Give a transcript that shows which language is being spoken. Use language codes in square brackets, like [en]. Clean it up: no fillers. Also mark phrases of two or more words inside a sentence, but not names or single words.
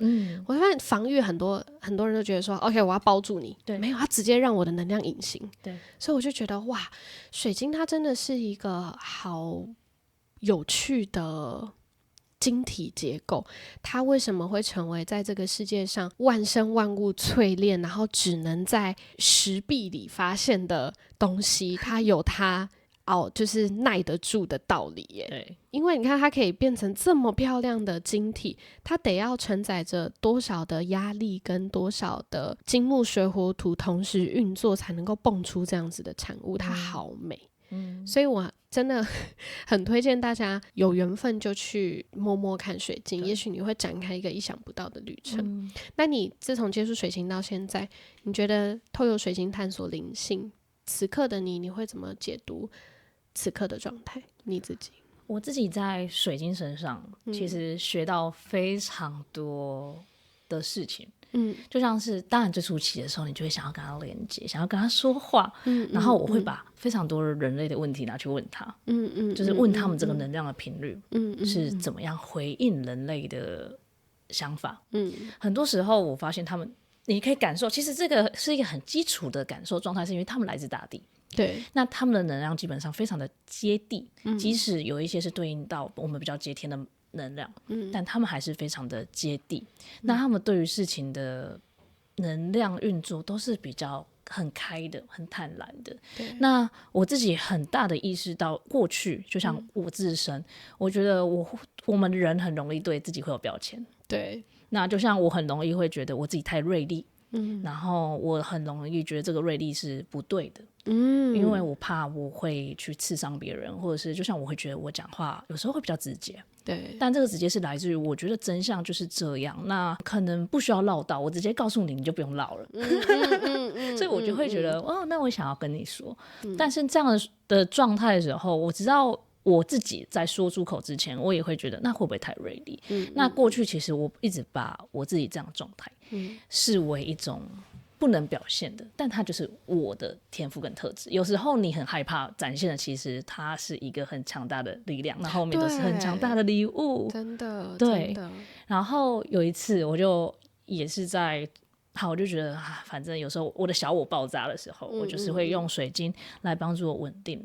[zh] 我發現防禦很多人都覺得說 OK 我要包住你，對，沒有，他直接讓我的能量隱形，對，所以我就覺得哇，水晶它真的是一個好有趣的晶體結構。它為什麼會成為在這個世界上萬生萬物淬煉，然後只能在石壁裡發現的東西？它有它就是耐得住的道理耶。對，因為你看它可以變成這麼漂亮的晶體，它得要承載着多少的壓力跟多少的金木水火土同時運作，才能夠蹦出這樣子的產物。它好美。所以我真的很推薦大家有緣分就去摸摸看水晶，也許你會展開一個意想不到的旅程。那你自從接觸水晶到現在，你覺得透過水晶探索靈性，此刻的你會怎麼解讀此刻的狀態？你自己？我自己在水晶身上其實學到非常多的事情。就像是當然最初期的時候，你就會想要跟他連接，想要跟他說話，然後我會把非常多人類的問題拿去問他，就是問他們這個能量的頻率是怎麼樣回應人類的想法。很多時候我發現他們，你可以感受，其實這個是一個很基礎的感受狀態，是因為他們來自大地。对，那他們的能量基本上非常的接地，即使有一些是对應到我們比较接天的能量，但他們還是非常的接地。那他們對於事情的能量運作都是比較很開的，很坦然的。那我自己很大的意識到，過去就像我自身，我覺得我們人很容易對自己會有標籤。對，那就像我很容易會覺得我自己太銳利，然後我很容易覺得這個銳利是不對的，因為我怕我會去刺傷別人，或者是就像我會覺得我講話有時候會比較直接。對，但這個直接是來自於我覺得真相就是這樣，那可能不需要嘮叨，我直接告訴你，你就不用嘮了。所以我就會覺得，哦，那我想要跟你說，但是這樣的狀態的時候，我知道我自己在說出口之前，我也會覺得那會不會太銳利？那過去其實我一直把我自己這樣的狀態視為一種不能表現的，但它就是我的天賦跟特質。有時候你很害怕展現的，其實它是一個很強大的力量，那後面都是很強大的禮物。真的，对。然後有一次，我就也是我就覺得反正有时候我的小我爆炸的時候，我就是會用水晶來幫助我穩定。